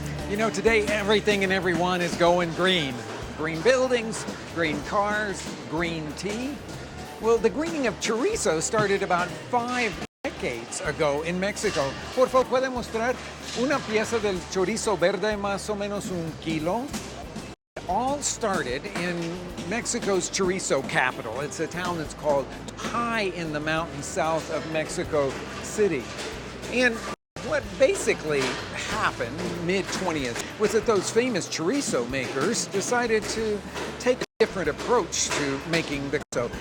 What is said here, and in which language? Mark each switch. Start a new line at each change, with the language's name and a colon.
English: You know, today everything and everyone is going green. Green buildings, green cars, green tea. Well, the greening of chorizo started about 5 decades ago in Mexico.
Spanish: Por favor, ¿puede mostrar una pieza del chorizo verde más o menos 1 kilo?
English: It all started in Mexico's chorizo capital. It's a town that's called high in the mountains south of Mexico City. And what basically happened mid-20th was that those famous chorizo makers decided to take a different approach to making the chorizo.